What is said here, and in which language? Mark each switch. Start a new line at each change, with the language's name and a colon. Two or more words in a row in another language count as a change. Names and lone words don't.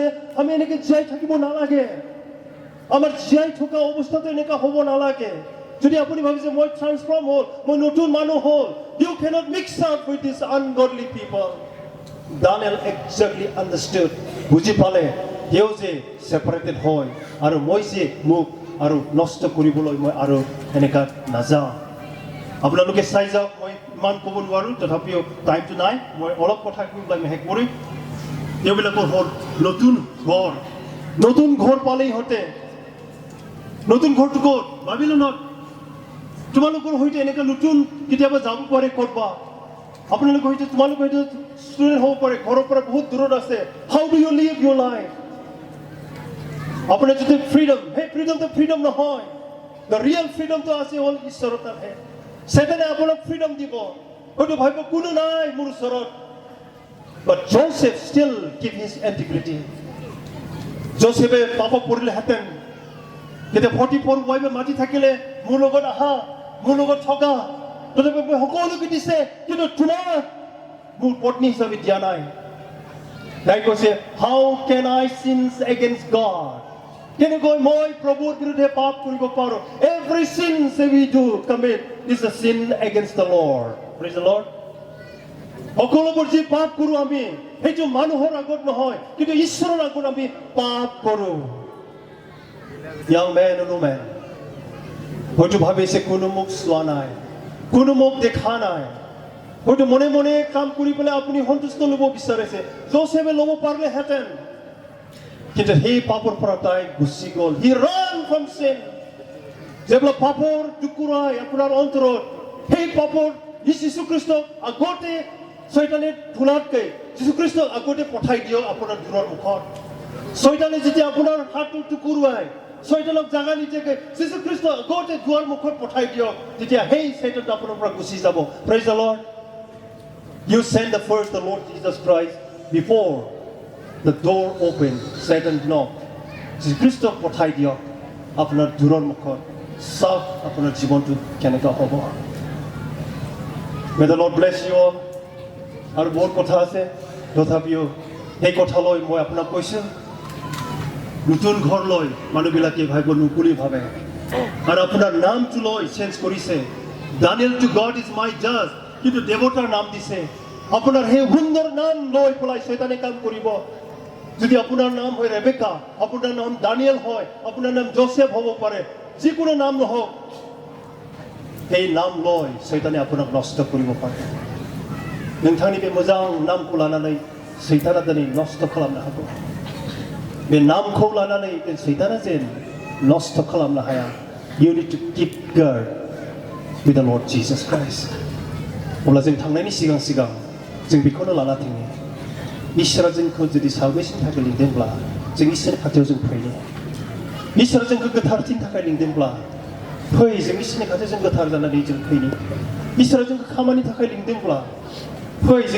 Assamese: আমি এনেকে জীয়াই থাকিব নালাগে আমাৰ জীয়াই থকা অৱস্থাটো এনেকা হ'ব নালাগে যদি আপুনি ভাবিছে মই ট্ৰান্সফৰ্ম হ'ল মই নতুন মানুহ হ'ল
English: you cannot mix up with these ungodly people Daniel exactly understood
Assamese: বুজি পালে তেওঁ যে সেপাৰেটেড হয় আৰু মই যে মোক আৰু নষ্ট কৰিবলৈ মই আৰু এনেকা নাযাওঁ আপোনালোকে চাই যাওক মই ইমান ক'ব নোৱাৰো তথাপিও টাইমটো নাই মই অলপ কথা কৈ শেষ কৰিম তেওঁবিলাকৰ হ'ল নতুন ঘৰ পালেই হতে নতুন ঘৰটো ক'ত বাবিলনত তোমালোকৰ হয়তো এনেকা নতুন কেতিয়াবা যাব পাৰে ক'তবা আপোনালোকৰ হয়তো তোমালোকৰ হয়তো ষ্টুডেণ্ট হ'ব পাৰে ঘৰৰ পৰা বহুত দূৰত আছে
English: how do you live your life
Assamese: আপোনাৰ যদি ফ্ৰীডম সেই ফ্ৰীডমটো ফ্ৰীডম নহয়
English: the real freedomটো
Assamese: আছে হ'ল ঈশ্বৰৰ তাতহে Satan আপোনাক freedom দিব হয়তো ভাবিব কোনো নাই মোৰ ওচৰত
English: but Joseph still keep his integrity
Assamese: Joseph পাপ কৰিলেহেঁতেন যেতিয়া 44 ৱাইফে মাতি থাকিলে মোৰ লগত আহা মোৰ লগত থকা তথাপি মই সকলোকে দিছে কিন্তু তোমাক মোৰ পত্নী হিচাপে দিয়া নাই তাই কৈছে
English: how can I sin against God
Assamese: কেনেকৈ মই প্ৰভুৰ বিৰুদ্ধে পাপ কৰিব পাৰো
English: every sin we do commit is a sin against the Lord praise the Lord
Assamese: সকলোবোৰ যে পাপ কৰো আমি সেইটো মানুহৰ আগত নহয় কিন্তু ঈশ্বৰৰ আগত আমি পাপ কৰো
English: young man and woman
Assamese: হয়তো ভাবিছে কোনো মোক চোৱা নাই কোনো মোক দেখা নাই হয়তো মনে মনে কাম কৰি পেলাই আপুনি সন্তুষ্ট ল'ব বিচাৰিছে জোসেফে ল'ব পাৰিলেহেঁতেন কিন্তু সেই পাপৰ পৰা তাই গুচি গ'ল
English: he ran from sin
Assamese: যেবিলাক পাপৰ টুকুৰাই আপোনাৰ অন্তৰত সেই পাপৰ যীশু খ্ৰীষ্টক আগতে শয়তানে ধুলাতকৈ যীশু খ্ৰীষ্টক আগতে পঠাই দিয়ক আপোনাৰ দূৰৰ মুখত শয়তানে যেতিয়া আপোনাৰ হাতটো টুকুৰাই শয়তানক জাগা নিদিয়াকৈ যীশু খ্ৰীষ্ট আগতে দুৱাৰ মুখত পঠাই দিয়ক তেতিয়া সেই শয়তানটো আপোনাৰ পৰা গুচি যাব
English: praise the Lord you send the first the Lord Jesus Christ before the door opened Satan knocked
Assamese: যীশু খ্ৰীষ্টক পঠাই দিয়ক আপোনাৰ দূৰৰ মুখত চাওক আপোনাৰ জীৱনটো কেনেকুৱা হ'ব
English: may the Lord bless you all
Assamese: আৰু বহুত কথা আছে তথাপিও এই কথা লৈ মই আপোনাক কৈছোঁ নতুন ঘৰ লৈ মানুহবিলাকে ভাবিব নুকুলি ভাবে আৰু আপোনাৰ নামটো লৈ চেঞ্জ কৰিছে
English: Daniel to God is my judge
Assamese: কিন্তু দেৱতাৰ নাম দিছে আপোনাৰ সেই সুন্দৰ নাম লৈ পেলাই শয়তানে কাম কৰিব যদি আপোনাৰ নাম হয় ৰেবেকা আপোনাৰ নাম দানিয়েল হয় আপোনাৰ নাম জোসেফ হ'ব পাৰে যিকোনো নাম নহওক সেই নাম লৈ শয়তানে আপোনাক নষ্ট কৰিব পাৰে
Bodo: नोंथांनि बे मोजां नामखौ लानानै सैताना दिनै नष्ट खालामनो हागौ बे नामखौ लानानै बे सैताना जेन नष्ट खालामनो हाया
English: you need to keep guard with the Lord Jesus Christ
Bodo: अब्ला जों थांनायनि सिगां जों बेखौनो लाना थाङो इसोरा जोंखौ जुदि सालभेशननि थाखाय लिंदोंब्ला जों इसोरनि खाथियाव जों फैनो इसोरा जोंखौ गोथारथिनि थाखाय लिंदोंब्ला फै जों इसोरनि खाथियाव जों गोथार जानानै जों फैनो इसोरा जोंखौ खामानि थाखाय लिंदोंब्ला फै जों